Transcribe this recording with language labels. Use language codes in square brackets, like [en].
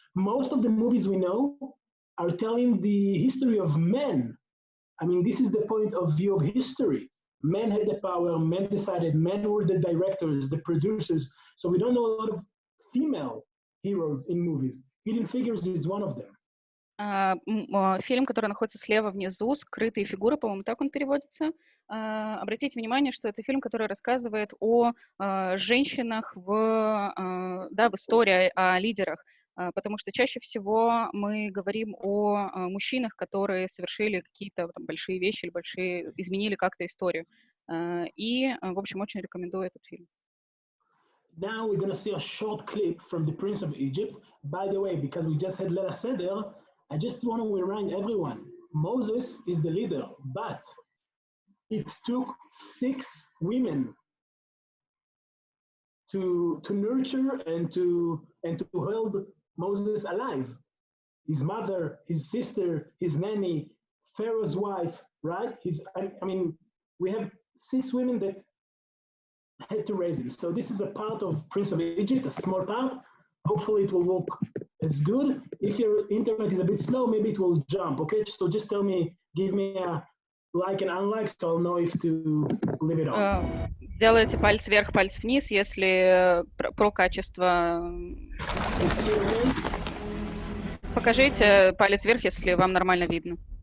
[en] Most of the movies we know are telling the history of men. I mean, this is the point of view of history. Men had the power, men decided, men were the directors, the producers. So we don't know a lot of female heroes in movies. Hidden Figures is one of them. [ru] Фильм, который находится слева внизу, «Скрытые фигуры», по-моему, так он переводится. Обратите внимание, что это фильм, который рассказывает о женщинах в истории, о лидерах, потому что чаще всего мы говорим о мужчинах, которые совершили какие-то там большие вещи или изменили как-то историю. И, в общем, очень рекомендую этот фильм. [en] Now we're going to see a short clip from the Prince of Egypt. By the way, because we just had Leila Seder, I just want to remind everyone, Moses is the leader, but it took 6 women to nurture and to hold Moses alive. His mother, his sister, his nanny, Pharaoh's wife, right? I mean, we have 6 women that had to raise him. So this is a part of Prince of Egypt, a small part. Hopefully it will work as good. If your internet is a bit slow, maybe it will jump, okay? So just tell me, give me a like and unlike, so I'll know if to leave it on. [ru] Делайте палец вверх, палец вниз, если про качество. Покажите палец вверх, если вам нормально видно.